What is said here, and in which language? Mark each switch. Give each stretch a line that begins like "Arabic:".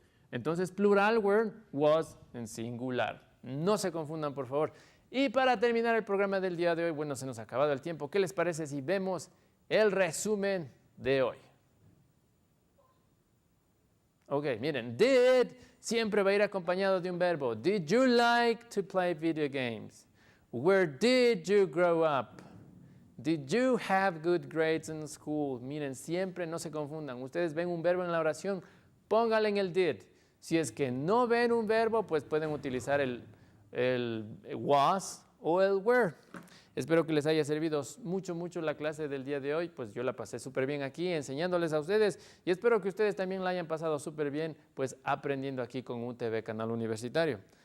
Spanish: Entonces, plural were, was en singular. No se confundan, por favor. Y para terminar el programa del día de hoy, bueno, se nos ha acabado el tiempo. ¿Qué les parece si vemos el resumen de hoy? Ok, miren, did siempre va a ir acompañado de un verbo.
English: Did you like to play video games? Where did you grow up? Did you have good grades in school?
Spanish: Miren, siempre no se confundan. Ustedes ven un verbo en la oración, póngale en el did. Si es que no ven un verbo, pues pueden utilizar el was o el were. Espero que les haya servido mucho la clase del día de hoy. Pues yo la pasé súper bien aquí enseñándoles a ustedes y espero que ustedes también la hayan pasado súper bien pues aprendiendo aquí con UTV Canal Universitario.